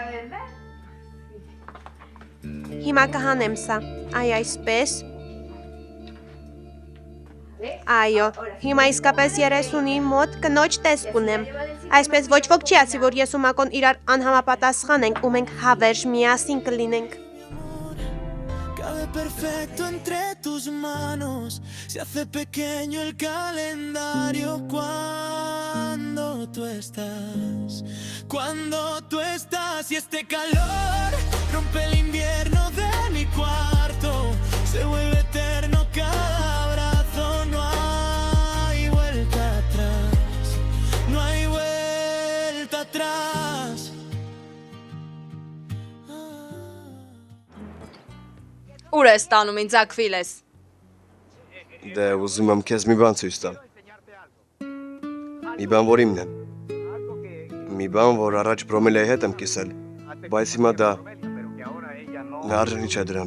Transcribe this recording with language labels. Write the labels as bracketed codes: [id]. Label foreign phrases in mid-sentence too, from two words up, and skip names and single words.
[hy] Հիմա կհանեմ սա։ Այսպես։ Այո, հիմա իսկապես 30-ի մոտ կնոջ տեսք ունեմ։ Այսպես ոչ ոք չի ասի, որ ես ու Մակոն իրար անհամապատասխան ենք ու մենք հավերժ միասին կլինենք։ [es] Cabe perfecto entre tus manos, se hace pequeño el calendario cuando tú estás y este calor rompe el invierno de mi cuarto, se vuelve eterno cada abrazo, no hay vuelta atrás. [hy] Ուր ես տանում ինձ Ակվիլես։ Դե ուզում եմ քեզ մի բան ցույց տալ։ Մի բան, որ իմն է։ Մի բան, որ առաջ Բրոմելիայի հետ եմ կիսել, բայց հիմա դա արժանի չէ դրան։